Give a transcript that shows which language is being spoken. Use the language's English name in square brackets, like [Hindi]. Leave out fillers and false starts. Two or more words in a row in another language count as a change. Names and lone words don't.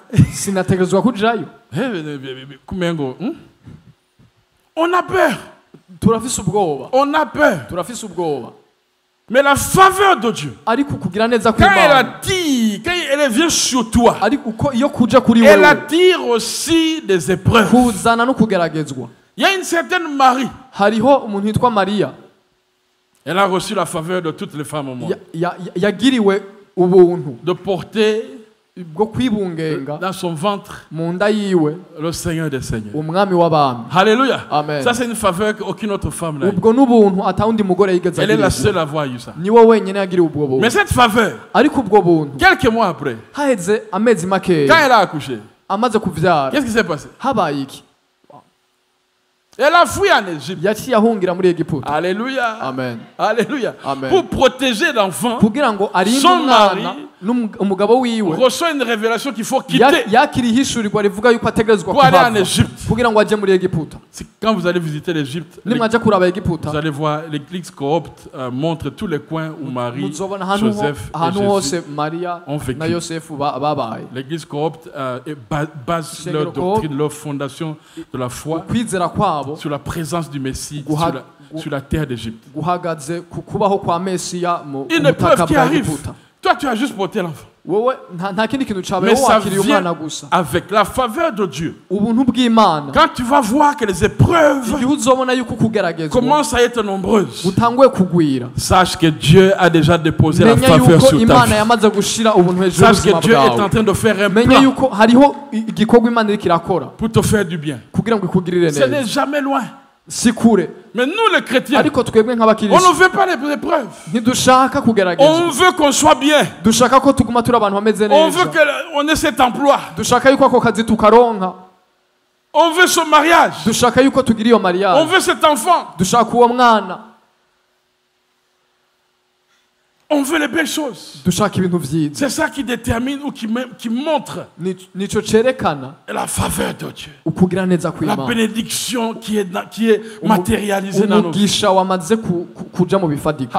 [Rundi] sinategerezwa kujayo. Kumengo, [French] on a peur. [Rundi] Turafise ubwoba, [French] On a peur. [Rundi] turafise ubwoba, [French] Mais la faveur de Dieu, [Rundi] ariko kugira neza [French] quand elle [Rundi] kw'Imana, [French] attire, quand elle vient sur toi, [Rundi] ariko uko iyo kuja kuri [French] elle [Rundi] wewe [French] attire aussi des épreuves. [Rundi] kuzana no kugeragezwa. [French] Il y a une certaine Marie, [Rundi] Hariho umuntu witwa Mariya [French] elle a reçu la faveur de toutes les femmes au monde. [Rundi] yagiriwe ubuntu [French] De porter [Rundi] bwo kwibungenga [French] dans son ventre [Rundi] mu nda yiwe [French] le Seigneur des Seigneurs. [Rundi] umwami w'abami. [French] Alléluia. Amen. Ça c'est une faveur qu'aucune autre femme n'a eu. [Rundi] ubwo n'ubuntu atawundi mugore yigeze [French] Elle est la [Rundi] agirirwa. [French] seule à avoir eu ça. [Rundi] niwe wenyine yagiriwe ubwo buntu. [French] Mais cette faveur, [Rundi] ariko ubwo buntu [French] quelques mois après, [Rundi] haheze amezi [French] quand [Rundi] makeya [French] elle a accouché, [Rundi] amaze kuvyara [French] qu'est-ce qui s'est passé? [Rundi] habaye iki? [French] Elle a fui en Égypte. [Rundi] yaciye ahungira muri Egiputa. [French] Alléluia. Amen. Alléluia. Amen. Pour protéger l'enfant, [Rundi] kugira ngo arinde [French] son mari [Rundi] umwana umugabo wiwe [French] reçoit une révélation qu'il faut quitter [Rundi] yakiriye ihishurirwa rivuga yuko ategerezwa [French] pour aller en [Rundi] kuhava [French] Égypte. [Rundi] kugira ngo ajye muri Egiputa. [French] Quand vous allez visiter l'Égypte, [Rundi] nimwaja kuraba Egiputa [French] vous allez voir l'église coopte montre tous les coins où Marie, [Rundi] muzobona [French] Joseph [Rundi] ahantu [French] et [Rundi] hose [French] Jésus [Rundi] Maria [French] ont vécu. [Rundi] na Yosefu babaye. [French] L'église coopte base [Rundi] Ishengero [French] leur doctrine, leur fondation de la foi [Rundi] kwizera kwabo [French] sur la présence du Messie sur la terre d'Égypte. [Rundi] guhagaze ku kubaho kwa Mesiya mu [French] Une épreuve [Rundi] butaka [French] qui [Rundi] bwa [French] arrive. [Rundi] Egiputa. [French] Toi, tu as juste porté l'enfant. [Rundi] wowe nta kindi kintu [French] Mais [Rundi] cabaye [French] ça [Rundi] wakiriye umwana [French] vient [Rundi] gusa. [French] avec la faveur de Dieu. [Rundi] ubuntu bw'Imana [French] Quand tu vas voir que les épreuves [Rundi] igihe uzobona yuko kugeragezwa [French] commencent à être nombreuses, [Rundi] butanguye kugwira, [French] sache que Dieu a déjà déposé la [Rundi] menya [French] faveur [Rundi] yuko [French] sur ta [Rundi] Imana [French] vie. [Rundi] yamaze gushira ubuntu hejuru [French] Sache que [Rundi] y'ubuzima [French] Dieu est en [Rundi] bwawe. [French] train de faire un [Rundi] menya [French] plan [Rundi] yuko hariho igikorwa Imana iriko irakora [French] pour te faire du bien. [Rundi] kugira ngo ikugirire [French] Ce n'est [Rundi] neza. [French] jamais loin. [Rundi] si kure, [French] Mais nous, les chrétiens, [Rundi] ariko twebwe [French] on [Rundi] nk'abakirisitu [French] ne veut pas les épreuves. [Rundi] ntidushaka [French] On [Rundi] kugeragezwa, [French] veut qu'on soit bien. [Rundi] dushaka ko tuguma turi abantu bameze [French] On veut [Rundi] neza, [French] qu'on ait cet emploi. [Rundi] dushaka yuko ako kazi tukaronka, [French] On veut ce mariage. [Rundi] dushaka yuko tugira iyo [French] On [Rundi] mariage, [French] veut cet enfant. [Rundi] dushaka uwo mwana, [French] On veut les belles choses. [Rundi] dushaka ibintu vyiza. [French] C'est ça qui détermine ou qui montre [Rundi] Nico cerekana [French] la faveur de Dieu. [Rundi] ukugira neza [French] La [Rundi] kw'Imana, [French] bénédiction qui est matérialisée dans nos vies. [Rundi] umugisha wamaze kuja mu bifadika.